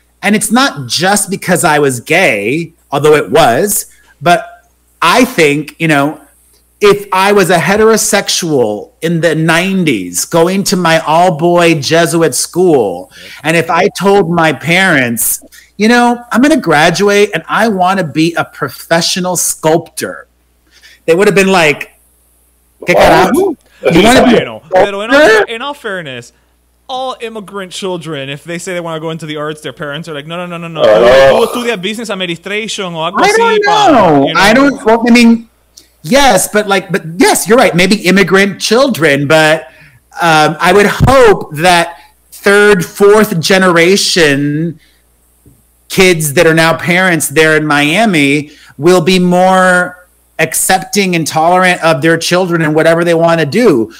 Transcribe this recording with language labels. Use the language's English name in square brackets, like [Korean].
[English] And it's not just because I was gay, although it was, but I think, you know, if I was a heterosexual in the 90s going to my all-boy Jesuit school, and if I told my parents, you know, I'm going to graduate and I want to be a professional sculptor, they would have been like, [Spanish] ¿Qué carajo? [English] You want to be a sculptor? In all fairness, all immigrant children, if they say they want to go into the arts, their parents are like, no. [Spanish] Tú estudia [English] business administration [Spanish] o algo así. [English] I don't know. I don't, well, I mean, yes, but yes, you're right. Maybe immigrant children, but I would hope that third, fourth generation kids that are now parents there in Miami will be more accepting and tolerant of their children and whatever they want to do.